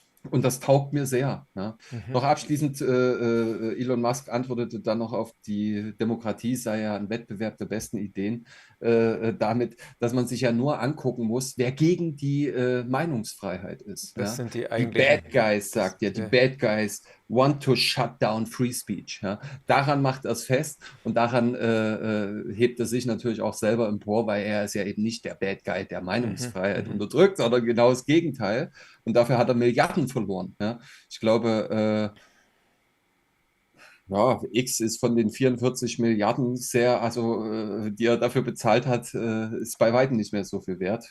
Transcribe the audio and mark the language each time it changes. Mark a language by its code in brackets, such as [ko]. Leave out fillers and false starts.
[de] Und das taugt mir sehr. Ja. Noch abschließend, Elon Musk antwortete dann noch auf die Demokratie sei ja ein Wettbewerb der besten Ideen, damit, dass man sich ja nur angucken muss, wer gegen die Meinungsfreiheit ist. Das Ja. sind die Die eigentlichen. Bad Guys, sagt er, die Ja. [en] Bad Guys want to shut down free speech. [de] Ja. Daran macht er es fest und daran hebt er sich natürlich auch selber empor, weil er ist ja eben nicht der Bad Guy, der Meinungsfreiheit unterdrückt, sondern genau das Gegenteil. Und dafür hat er Milliarden verloren. Ja. Ich glaube, ja, X ist von den 44 Milliarden sehr, also die er dafür bezahlt hat, ist bei weitem nicht mehr so viel wert.